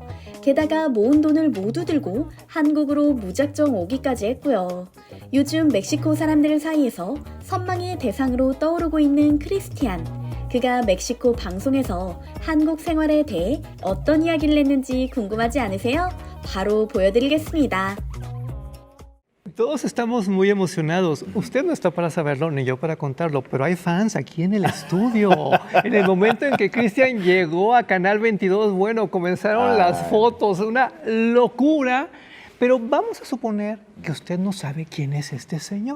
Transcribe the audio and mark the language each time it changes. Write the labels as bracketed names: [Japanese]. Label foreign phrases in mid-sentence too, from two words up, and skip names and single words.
[Korean] 게다가 모은 돈을 모두 들고 한국으로 무작정 오기까지 했고요. 요즘 멕시코 사람들 사이에서 선망의 대상으로 떠오르고 있는 크리스티안. 그가 멕시코 방송에서 한국 생활에 대해 어떤 이야기를 했는지 궁금하지 않으세요? 바로 보여드리겠습니다. [Spanish] Todos estamos muy emocionados. Usted no está para saberlo ni yo para contarlo, pero hay fans aquí en el estudio. En el momento en que Cristian llegó a Canal 22, bueno, comenzaron las fotos, una locura. Pero vamos a suponer que usted no sabe quién es este señor.